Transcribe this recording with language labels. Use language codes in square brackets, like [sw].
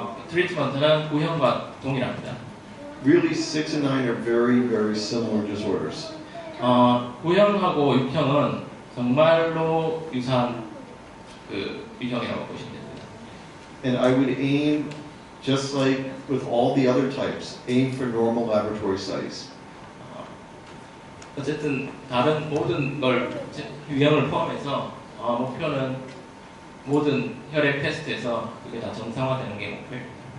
[ko] 트리트먼트는 구형과 동일합니다. [en] Really, 6 and 9 are very, very similar disorders. [ko] 구형하고 6형은 정말로 유사한 그 유형이라고 보시면 됩니다. [en] And I would aim, just like with all the other types, aim for normal laboratory studies. [ko] 어쨌든 다른 모든 걸 유형을 포함해서 목표는 모든 혈액 테스트에서 그게 다 정상화되는 게 목표입니다.